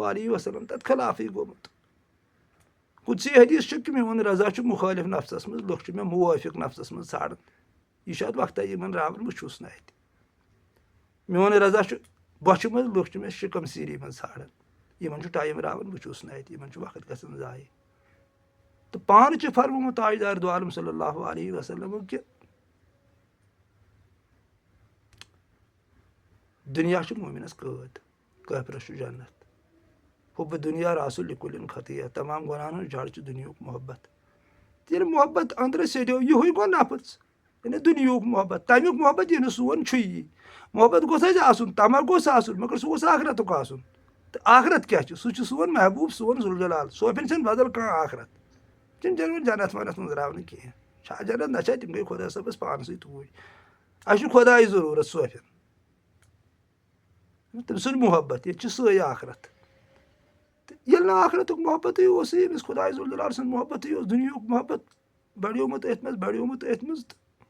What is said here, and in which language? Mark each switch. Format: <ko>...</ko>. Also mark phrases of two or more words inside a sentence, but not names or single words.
<ar>علیہ وسلم</ar> <ks>تتھ خلافٕے گوٚمُت قُدسی حدیٖث چھُ کہِ میون رضا چھُ مُخٲلِف نفسس منٛز لُکھ چھِ مےٚ موٲفِق نفسس منٛز ژھانڈان یہِ چھُ اتھ وقتہ یِمن راوان بہٕ چھُس نہٕ اتہِ میون رضا چھُ بۄچھِ منٛز لُکھ چھِ مےٚ شِکم سیٖری منٛز ژھانڈان یِمن چھُ ٹایم راوان بہٕ چھُس نہٕ اتہِ یِمن چھُ وقت گژھان ضایہِ تہٕ پانہٕ چھُ فرمومُت تاجدار دو عالم</ks> <ar>صلی اللہ علیہ وسلم</ar> <ks>کہِ دُنیا چھُ مومِنس قٲد کٲفرس چھُ جنت</ks> <ar>حُبہٕ دُنیا راسُل لِکُلِن خطیہ</ar> <ks>تمام گۄنہن ہُنٛد جڑ چھُ دُنیہُک محبت ییٚلہِ محبت أنٛدرٕ سیٚدیو یِہُے گوٚو نفٕژ یعنی دُنیہُک محبت تمیُک محبت یہِ نہٕ سون چھُ یی محبت گوٚژھ اَسہِ آسُن تما گوٚژھ آسُن مگر سُہ گوٚژھ آخرتُک آسُن تہٕ آخرت کیاہ چھُ سُہ چھُ سون محبوٗب سون ذوالجلال سوپھِن چھنہٕ بدل کانٛہہ آخرت چھِنہٕ چلان جنت ونت منٛز راونہٕ کینٛہہ چھا جنت نہ چھا تِم گٔے خۄدا صٲبس پانسٕے توٗرۍ اَسہِ چھُ خۄدایہِ ضروٗرت سوپھِن تٔمۍ سُنٛد محبت ییٚتہِ چھِ سٲے آخرت تہٕ ییٚلہِ نہٕ آخرتُک محبتٕے اوسُے أمِس خۄداے ذوالجلال سُنٛد محبتٕے اوس دُنیہُک محبت بڑیومُت أتھۍ منٛز تہٕ</ks>